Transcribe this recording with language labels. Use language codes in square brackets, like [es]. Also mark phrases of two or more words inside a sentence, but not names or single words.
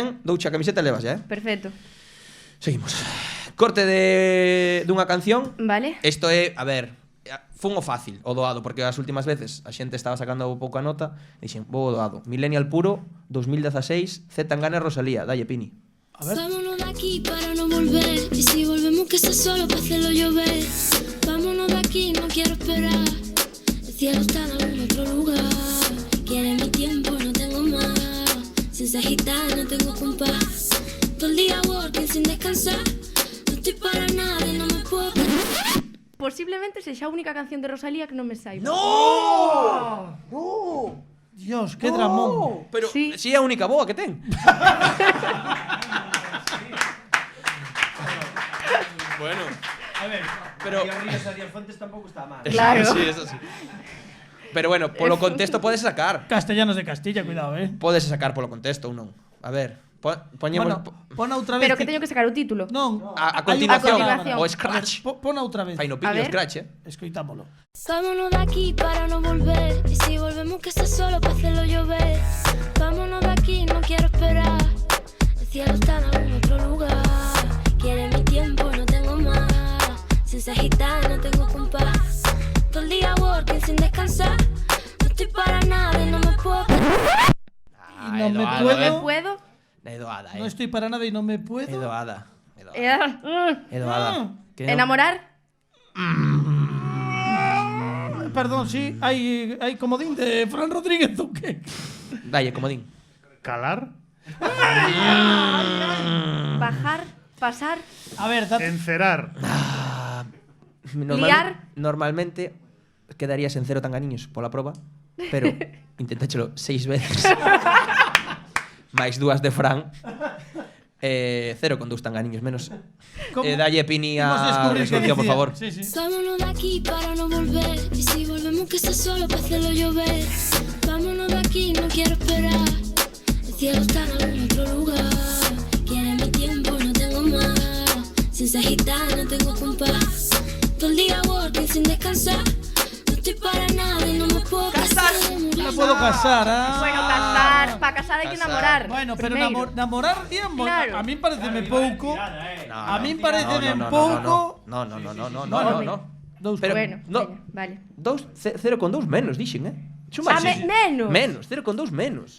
[gl] que ven, douche a camiseta e levas ya, Perfecto. Seguimos. Corte dunha canción. Vale. Isto é, a ver, fun o fácil, o doado, porque as últimas veces a xente estaba sacando pouca nota, e dixen, vou o doado. Millennial puro, 2016, Zetangana e Rosalía, dalle Pini. [es] Vámonos de aquí para no volver. Y si volvemos que sea solo para hacerlo llover. Vámonos de aquí, no quiero esperar. El cielo está en algún otro lugar. Quiere mi tiempo, no tengo más. Sin ser gitana, no tengo compás. Todo el día working sin descansar. No estoy para nada y no me puedo. [gl] Posiblemente sexa a única canción de Rosalía que non me saiba. [es] No! No! Dios, que dramón. Pero Sí. [gl] si é a única boa que ten. Bueno, A ver, pero- María Ríos e Díaz Fuentes tampouco está mal. Claro. [es] Sí, eso sí. [gl] Pero bueno, polo contexto podes sacar. [es] Castellanos de Castilla, cuidado, [gl] Podes sacar polo contexto ou non. A ver, poñemos Bueno, pon outra vez. Pero que teño que sacar o título. Non. a hai continuación, A continuación. o scratch. Pon outra vez. Fai no A piño ver. scratch, Escoitámolo. [es] Vámonos de aquí para no volver. Y si volvemos que sea solo para hacerlo llover. Vámonos de aquí, no quiero esperar. El cielo está en algún otro lugar. Quiere mi tiempo, no tengo más. Sin ser gitana, no tengo compás. Todo el día working sin descansar. No estoy para nada y no me puedo. Y no me puedo. Puedo. [gl] É doada, [es] No estoy para nada y no me [gl] É [es] puedo. [gl] doada. Eh, É doada. Que non- Enamorar. [es] Perdón, sí, hay comodín de Fran Rodríguez o qué. [gl] Dalle, comodín. Calar, [es] Bajar. Pasar. A ver, encerar, [gl] Normalmente quedarías en 0 tanganiños pola proba, pero intentáchelo 6 veces. máis 2 de Fran. 0 con 2 tanganiños menos. Dalle Pini a resolución, por favor. [es] Sí, sí. Vámonos de aquí para no volver. Y si volvemos que sea solo para hacerlo llover. Vámonos de aquí, no quiero esperar. El cielo está en algún otro lugar. Quiere mi tiempo, no tengo más. Sin ser gitana, no tengo compás. Todo el día working sin descansar. No estoy para nada y no me puedo casar. No me puedo casar, ¿ah? Bueno, casar. [gl] Para casar hai que enamorar. Bueno, pero primeiro. namorar y amor. Claro. A mí pareceme pouco. A mí [es] No, [gl] pareceme [es] no, no, [gl] pouco. [es] No. [gl] Dous. Pero, Bueno, [es] no. [gl] veña, vale. 0 con 2 menos, dixen, Ah, menos. Menos, 0 con 2 menos.